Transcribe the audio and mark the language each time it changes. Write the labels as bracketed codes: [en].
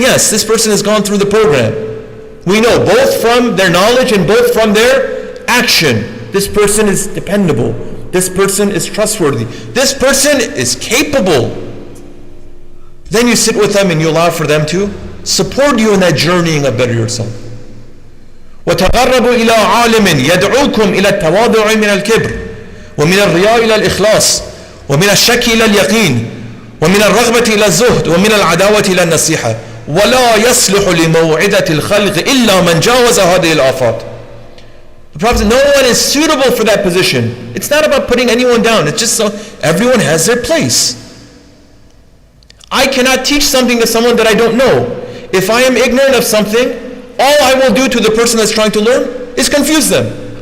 [en] Yes, this person has gone through the program. We know both from their knowledge and both from their action. This person is dependable. This person is trustworthy. This person is capable. Then you sit with them and you allow for them to support you in that journeying of better yourself. [ar] وتقربوا إلى عالم يدعوكم إلى التواضع من الكبر ومن الرياء إلى الإخلاص ومن الشك إلى اليقين ومن الرغبة إلى الزهد ومن العداوة إلى النصيحة ولا يصلح لموعدة الخلق إلا من جاوز هذه الآفات. [en] The Prophet said, no one is suitable for that position. It's not about putting anyone down. It's just so everyone has their place. I cannot teach something to someone that I don't know. If I am ignorant of something, all I will do to the person that's trying to learn is confuse them.